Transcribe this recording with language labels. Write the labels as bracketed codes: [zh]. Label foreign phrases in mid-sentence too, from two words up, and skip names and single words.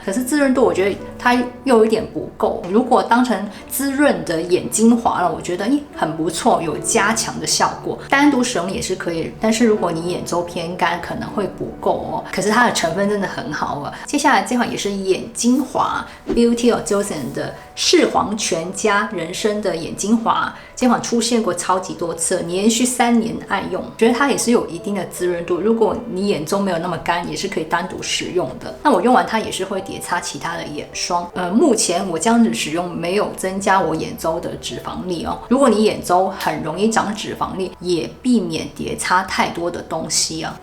[zh] 可是滋潤度我覺得它又有一點不夠，如果當成滋潤的眼精華了，我覺得很不錯，有加強的效果。單獨使用也是可以，但是如果你眼周偏乾可能會不夠哦。可是它的成分真的很好啊。接下來這款也是眼精華 Beauty of Joseon 的視黃泉加人參的眼精華，這款出現過超級多次，連續3年愛用，覺得它也是有一定的滋潤度。如果你眼周沒有那麼乾，也是可以單獨使用的。那我用完它也是會疊擦其他的眼霜。目前我這樣子使用沒有增加我眼周的脂肪粒哦。如果你眼周很容易長脂肪粒，也避免疊擦太多的東西啊。